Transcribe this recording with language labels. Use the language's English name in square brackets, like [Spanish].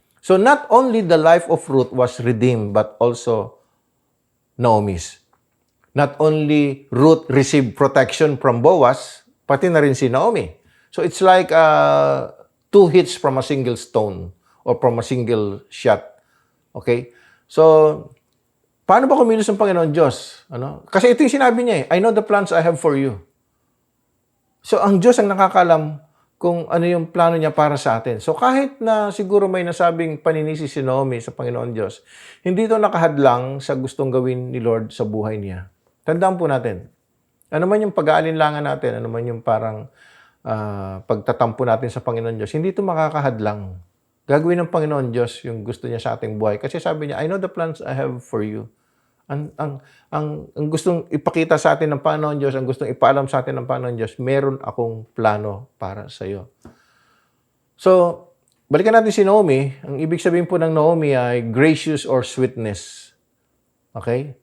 [English] So not only the life of Ruth was redeemed, but also Naomi's. Not only Ruth received protection from Boaz, [Filipino] pati na rin si Naomi. [English] So it's like 2 hits from a single stone or from a single shot. Okay? [Filipino] So, paano ba kumilos ang Panginoon Diyos? Kasi ito yung sinabi niya [English] I know the plans I have for you. [Filipino] So, ang Diyos ang nakakalam kung ano yung plano niya para sa atin. So kahit na siguro may nasabing paninisi si Naomi sa Panginoon Diyos, hindi ito nakahadlang sa gustong gawin ni Lord sa buhay niya. Tandaan po natin, ano man yung pag-aalinlangan natin, ano man yung parang pagtatampo natin sa Panginoon Diyos, hindi ito makakahadlang. Gagawin ng Panginoon Diyos yung gusto niya sa ating buhay. Kasi sabi niya, [English] I know the plans I have for you. [Filipino] Ang gustong ipakita sa atin ng Panginoon Diyos, ang gustong ipaalam sa atin ng Panginoon Diyos, meron akong plano para sa iyo. So, balikan natin si Naomi. Ang ibig sabihin po ng Naomi ay [English] gracious or sweetness. [Filipino] Okay?